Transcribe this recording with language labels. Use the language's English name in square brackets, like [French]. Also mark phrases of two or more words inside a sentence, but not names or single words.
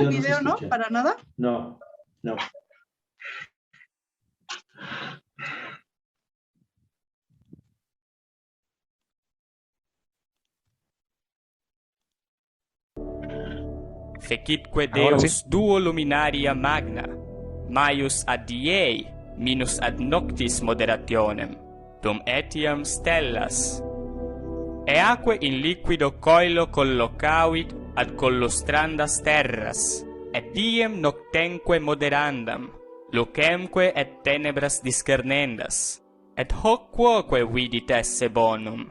[Spanish] no se video no, escucha. para nada. No, no. [Latin] Fecitque [Spanish] Ahora sí. [Latin] Deus duo luminaria magna, maius ad diei, minus ad noctis moderationem, dum etiam stellas. Eaque in liquido coelo collocavit ad collostrandas terras, et diem noctemque moderandam, lucemque et tenebras discernendas, et hoc quoque vidit esse bonum.